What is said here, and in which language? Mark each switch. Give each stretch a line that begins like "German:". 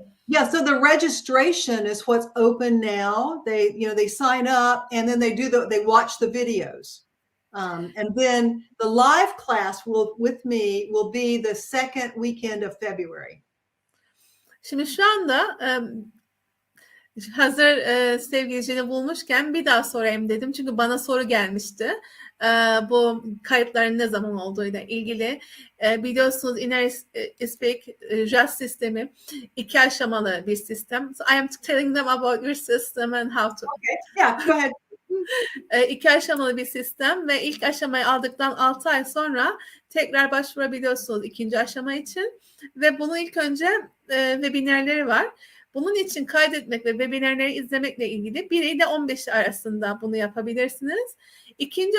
English: Yeah, so the registration is what's open now. They sign up and then they watch the videos. And then the live class with me will be the second weekend of February.
Turkish: Şimdi şu anda hazır sevgilicini bulmuşken bir daha sorayım dedim. Çünkü bana soru gelmişti. Bu kayıtların ne zaman olduğuyla ilgili. Biliyorsunuz Speak Just sistemi 2 aşamalı bir sistem.
English: So I am telling them about your system and how to. Okay. Yeah, go ahead.
Turkish: 2 aşamalı bir sistem ve ilk aşamayı aldıktan 6 ay sonra tekrar başvurabiliyorsunuz 2. aşama için. Ve bunu ilk önce webinarları var. Bunun için kaydetmek ve webinarları izlemekle ilgili 1 ile 15 arasında bunu yapabilirsiniz. 2.